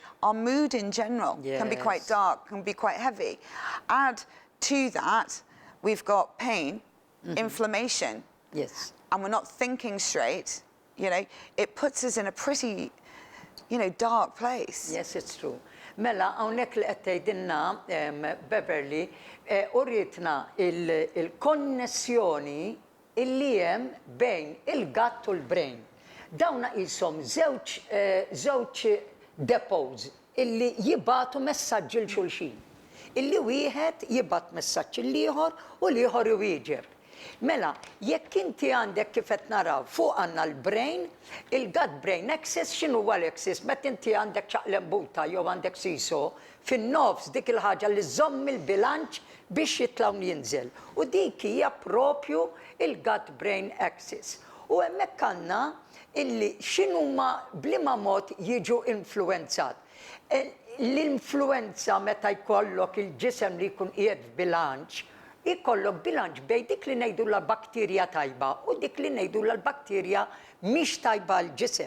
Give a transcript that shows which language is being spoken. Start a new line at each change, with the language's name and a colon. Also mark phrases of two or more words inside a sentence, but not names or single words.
English: Our mood in general can be quite dark, can be quite heavy. Add to that, we've got pain, inflammation, and we're not thinking straight, you know, it puts us in a pretty, you know, dark place. Yes, it's true.
Maltese: Mela, hawnhekk li qed tgħidilna Beverley, uritna il-konnessjoni illi hemm bejn il-gut u l-brain. Dawna qishom żewġ depots illi jibgħatu messaġġ il xulxin. Illi wieħed jibgħat messaġġ il-ieħor u l-ieħor iwieġeb. Mela, jekk inti għandek kif qed naraw fuq għandna l-brain,
English: il-gut brain axis,
Maltese: x'inhu huwa l-axis? Meta inti għandek ċaqlembuta jew għandek siso, fin-nofs dik il-ħaġa li żomm il-bilanċ biex jitlaw jinżel. U dik hija propju il-
English: gut brain axis.
Maltese: U hemmhekk għandna illi x'inhuma bliema mod jiġu influenzat. L-influenza meta jkollok il-ġisem li jkun qiegħed f'bilanċ, ikollok bilanċ bejn dik li ngħidu l-bakterja tajba u dik li ngħidu l-bakterja mhix tajba l-ġisem.